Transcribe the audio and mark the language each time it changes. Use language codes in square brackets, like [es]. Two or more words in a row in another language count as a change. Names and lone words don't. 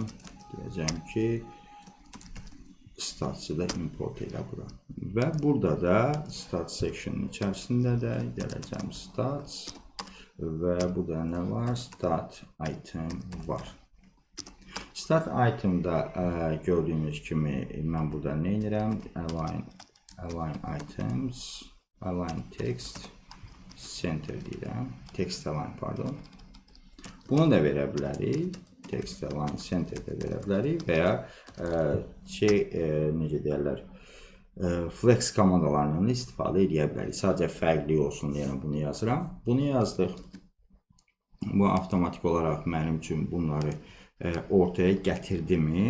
[az] Deyəcəm ki stats'ı da import elə bura. Və burada da [en] stats section'ın [az] içərisində də gələcəm stats və burada nə var? [en] Start item var. Start item'da [az] gördüyünüz kimi mən burada nə edirəm? [en] Align items, align text, center deyirəm. Text align, pardon. [az] Bunu da verə bilərik. [en] Text align center [az] də verə bilərik və ya necə deyərlər, flex komandalarından istifadə edə bilərik. Sadəcə fərqli olsun deyə bunu yazıram. Bunu yazdıq. Bu avtomatik olaraq mənim üçün bunları ortaya gətirdimi?